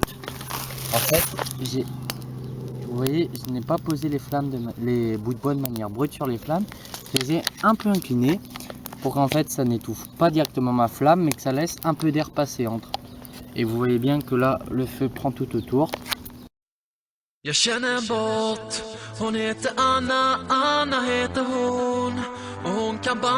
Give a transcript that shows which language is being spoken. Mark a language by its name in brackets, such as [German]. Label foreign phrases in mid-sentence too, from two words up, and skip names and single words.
[French] En fait, vous voyez, je n'ai pas posé les bouts de bois de manière brute sur les flammes. Je les ai un peu inclinés pour qu'en fait ça n'étouffe pas directement ma flamme, mais que ça laisse un peu d'air passer entre. Et vous voyez bien que là, le feu prend tout autour. [Swedish] Jag känner bort, hon heter Anna, Anna heter hon. Och hon kan bara